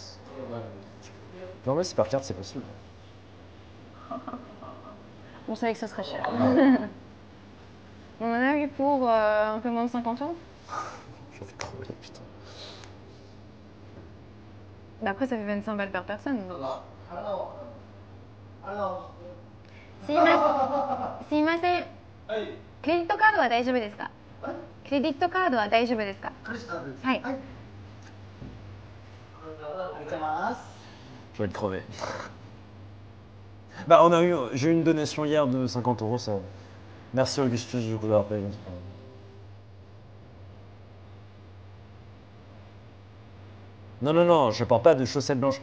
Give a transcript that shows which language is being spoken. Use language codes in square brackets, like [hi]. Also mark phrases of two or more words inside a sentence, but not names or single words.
[fr] Non, mais c'est par carte, c'est possible. On savait que ça serait cher. On en a eu pour un peu moins de 50 euros. J'en fais trop, putain. Mais après, ça fait 25 balles par personne. Donc. [ja] すいません。クレジットカードは大丈夫ですか？クレジットカードは大丈夫ですか？はい。 [fr] Je vais être crevé. Bah, j'ai eu une donation hier de 50 €, ça. Merci Augustus, je vous rappelle. Non, non, non, je porte pas de chaussettes blanches.